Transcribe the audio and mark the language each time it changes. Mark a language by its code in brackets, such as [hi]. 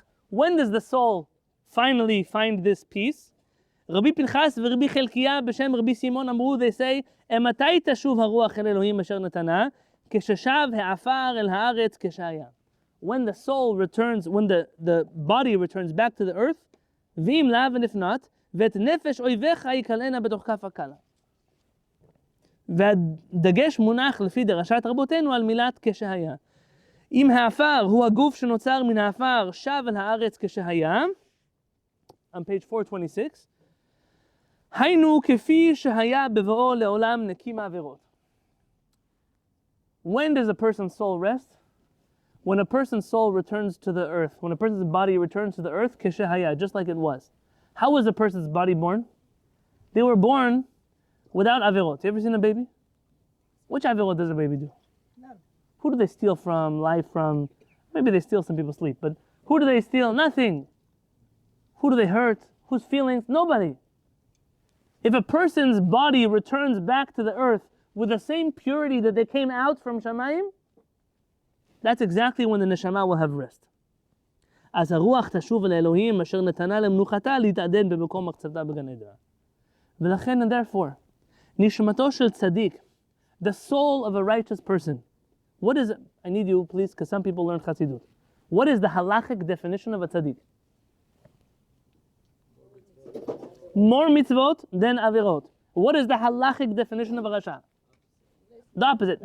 [en] When does the soul finally find this peace? [he] Rabbi Pinchas ורבי חלקיה בשם רבי סימון אמרו, [en] they say, [he] מתי תשוב הרוח אל אלוהים אשר נתנה? כששב העפר אל הארץ כשהיה. [en] When the soul returns, when the body returns back to the earth, [he] ואם לאו, [en] and if not, [he] ואת נפש אויביך יקלענה בתוך כף הקלה. והדגש מונח לפי דרשת רבותינו על מילת כשהיה. אם העפר הוא הגוף שנוצר מן העפר שב אל הארץ כשהיה, [en] on page 426, [he] היינו כפי שהיה בבואו לעולם נקי מעבירות. [en] When does a person's soul rest? When a person's soul returns to the earth, when a person's body returns to the earth, כשהיה, just like it was. How was a person's body born? They were born without avirot. You ever seen a baby? Which avirot does a baby do? Who do they steal from, lie from? Maybe they steal some people's sleep, but who do they steal? Nothing. Who do they hurt? Whose feelings? Nobody. If a person's body returns back to the earth with the same purity that they came out from Shamayim, that's exactly when the neshama will have rest. [he] אז הרוח תשוב אל האלוהים אשר נתנה למנוחתה להתעדן במקום מחצבתה בגן עדן. ולכן, [en] and therefore, [he] נשמתו של צדיק, [en] the soul of a righteous person. What is it? I need you, please, because some people learn Chassidut. What is the halachic definition of a tzaddik? More mitzvot than avirot. What is the halachic definition of a rasha? The opposite.